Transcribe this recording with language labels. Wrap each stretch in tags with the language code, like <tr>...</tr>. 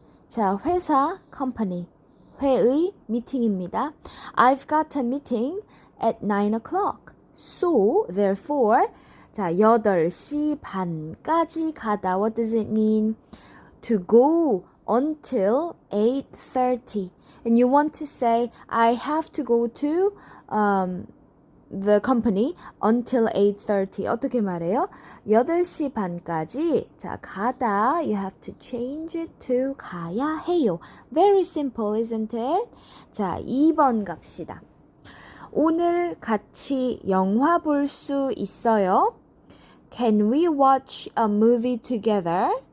<ko>자, 회사, company. 회의, meeting입니다.</ko> <en>I've got a meeting at 9 o'clock. So, therefore,</en> <ko>자, 8시 반까지 가다.</ko> <en>What does it mean? To go until 8:30. And you want to say, I have to go to the company until 8:30.</en> <ko>어떻게 말해요? 8시 반까지. 자, 가다.</ko> <en>You have to change it to 가야 해요. Very simple, isn't it?</en> <ko>자, 2번 갑시다. 오늘 같이 영화 볼 수 있어요?</ko> <en>Can we watch a movie together?</en>